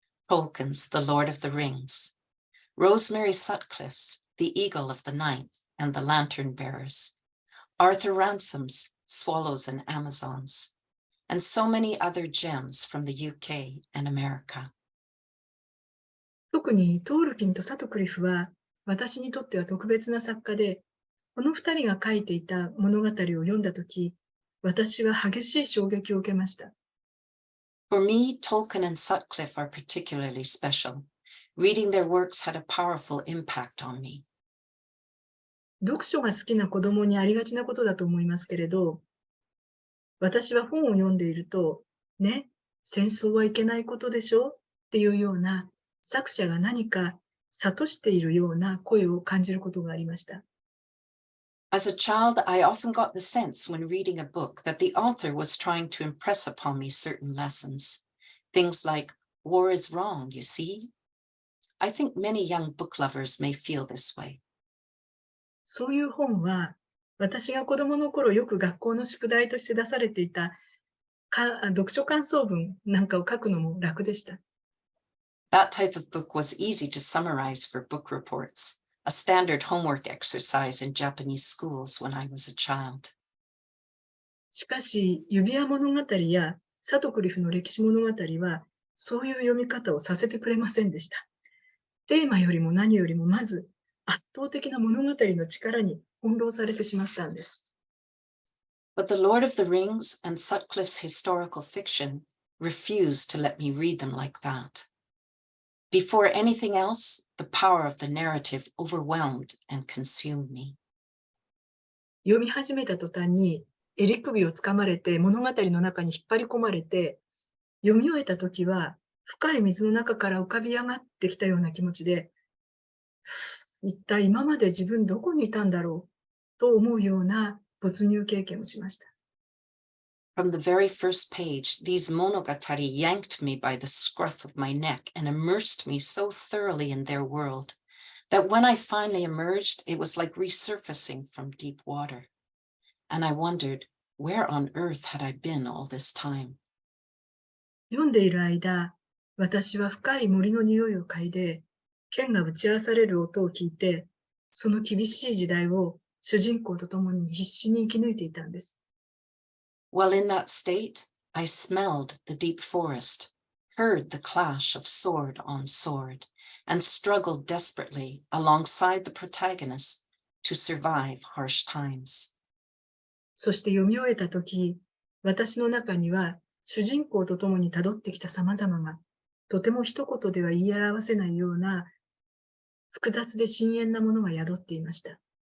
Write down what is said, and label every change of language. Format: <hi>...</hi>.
<en>Tolkien's The Lord of the Rings, Rosemary Sutcliffe's The Eagle of the Ninth and the Lantern Bearers, Arthur Ransom's Swallows and Amazons, and so many other gems from the UK and America.</en> <ja>特にトールキンとサトクリフは私にとっては特別な作家で、この2人が書いていた物語を読んだとき、私は激しい衝撃を受けました。</ja> <en>For me, Tolkien and Sutcliffe are particularly special. Reading their works had a powerful impact on me.</en> <ja>読書が好きな子供にありがちなことだと思いますけれど、私は本を読んでいると、ね、戦争はいけないことでしょっていうような作者が何か諭しているような声を感じることがありました。</ja> <en>As a child, I often got the sense when reading a book that the author was trying to impress upon me certain lessons. Things like, war is wrong, you see? I think many young book lovers may feel this way.</en> <ja>そういう本は、私が子供の頃よく学校の宿題として出されていた読書感想文なんかを書くのも楽でした。</ja> <en>That type of book was easy to summarize for book reports, a standard homework exercise in Japanese schools when I was a child.</en> <ja>しかし、指輪物語やサトクリフの歴史物語は、そういう読み方をさせてくれませんでした。テーマよりも何よりもまず、圧倒的な物語の力に翻弄されてしまったんです。</ja> <en>But The Lord of the Rings and Sutcliffe's historical fiction refused to let me read them like that. Before anything else, the power of the narrative overwhelmed and consumed me.</en> <ja>読み始めた途端に、襟首をつかまれて物語の中に引っ張り込まれて、読み終えたときは、深い水の中から浮かび上がってきたような気持ちで、一体今まで自分どこにいたんだろうと思うような没入経験をしました。</ja> <en>From the very first page, these monogatari yanked me by the scruff of my neck and immersed me so thoroughly in their world that when I finally emerged, it was like resurfacing from deep water. And I wondered, where on earth had I been all this time?</en> <ja>読んでいる間、私は深い森の匂いを嗅いで、剣が打ち合わされる音を聞いて、その厳しい時代を主人公と共に必死に生き抜いていたんです。</ja> <en>While in that state, I smelled the deep forest, heard the clash of sword on sword, and struggled desperately alongside the protagonist to survive harsh times.</en> <ja>そして読み終えたとき、私の中には主人公と共に辿ってきた様々が、とても一言では言い表せないような複雑で深遠なものが宿っていました。</ja>